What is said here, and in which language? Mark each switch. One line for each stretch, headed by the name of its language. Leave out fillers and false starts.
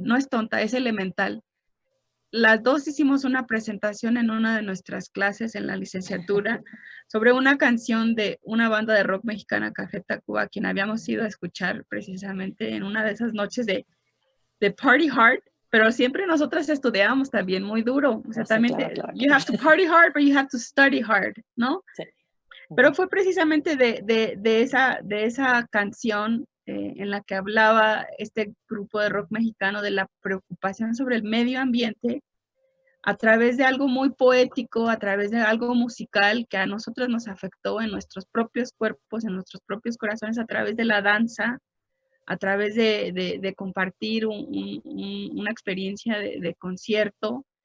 Spanish: No es tonta, es elemental. Las dos hicimos una presentación en una de nuestras clases en la licenciatura sobre una canción de una banda de rock mexicana, Café Tacuba, a quien habíamos ido a escuchar precisamente en una de esas noches de Party Hard, pero siempre nosotras estudiábamos también muy duro. O sea, Sí, también claro.
English: You have to party hard, but you have to study hard,
Spanish: ¿no? Sí. Pero fue precisamente de esa canción en la que hablaba este grupo de rock mexicano de la preocupación sobre el medio ambiente a través de algo muy poético, a través de algo musical que a nosotros nos afectó en nuestros propios cuerpos, en nuestros propios corazones, a través de la danza, a través de compartir una experiencia de concierto.